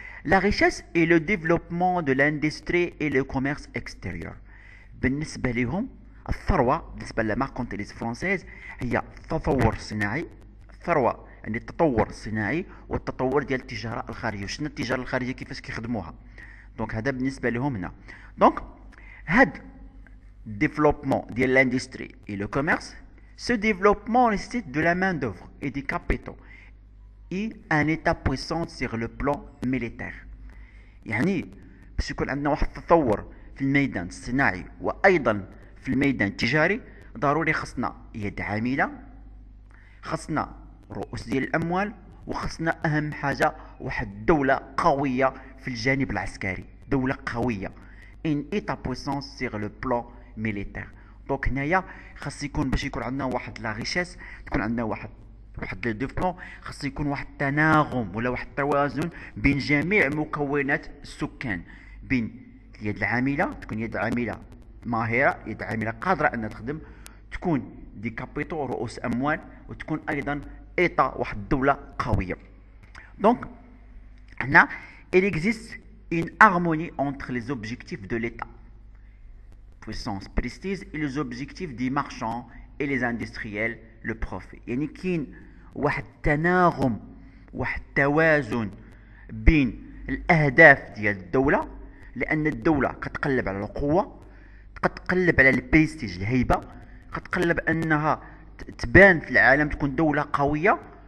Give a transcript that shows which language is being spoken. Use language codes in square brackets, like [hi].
[fr] لا ريشيس اي لو ديفلوبمون دو لاندستري اي لو كوميرس اكستيريور. [ar] بالنسبه لهم الثروه بالنسبه للماركونتيليز فرونسيز هي التطور الصناعي. الثروه يعني التطور الصناعي والتطور ديال التجاره الخارجيه. وشنا التجاره الخارجيه كيفاش كيخدموها؟ دونك هذا بالنسبه لهم هنا. [fr] دونك هاد développement de l'industrie et le commerce, ce développement nécessite de la main-d'œuvre et des capitaux et un état puissant sur le plan militaire. [ar] يعني باش يكون عندنا واحد التطور في الميدان الصناعي وايضا في الميدان التجاري ضروري خصنا يد عامله، خصنا رؤوس ديال الاموال، وخصنا اهم حاجه واحد الدوله قويه في الجانب العسكري، دوله قويه [fr] ان ايتا بويسونس سيغ لو بلان ميليتير. [ar] دونك هنايا خاص يكون باش يكون عندنا واحد لا ريشيس، تكون عندنا واحد لو ديفلوبمون، خاص يكون واحد التناغم ولا واحد التوازن بين جميع مكونات السكان، بين اليد العامله، تكون يد عامله ماهره، يد عامله قادره انها تخدم، تكون دي كابيتو رؤوس اموال، وتكون ايضا ايتا واحد الدوله قويه. [fr] دونك هنا il existe une harmonie entre les objectifs de l'État, puissance, prestige, et les objectifs des marchands et les industriels, le profit. [ar] يعني كاين واحد التناغم، واحد التوازن بين الاهداف ديال الدوله، لان الدوله كتقلب على القوه، كتقلب على البريستيج الهيبه، كتقلب انها تبان في العالم، تكون دوله قويه.